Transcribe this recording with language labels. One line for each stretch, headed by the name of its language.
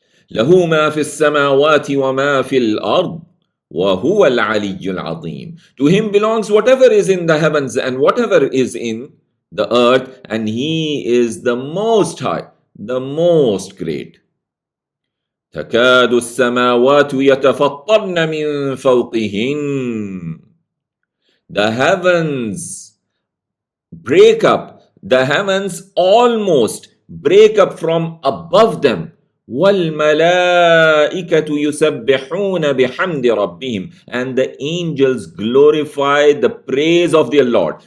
Arabic: لَهُ مَا فِي السَّمَاوَاتِ وَمَا فِي الْأَرْضِ وَهُوَ الْعَلِيُّ الْعَظِيمُ.
English: To Him belongs whatever is in the heavens and whatever is in the earth, and He is the Most High, the Most Great.
Arabic: تكاد السماوات يتفطرن من فوقهن.
English: The heavens break up, the heavens almost break up from above them.
Arabic: وَالْمَلَائِكَةُ يُسَبِّحُونَ بِحَمْدِ رَبِّهِمْ.
English: And the angels glorify the praise of their Lord.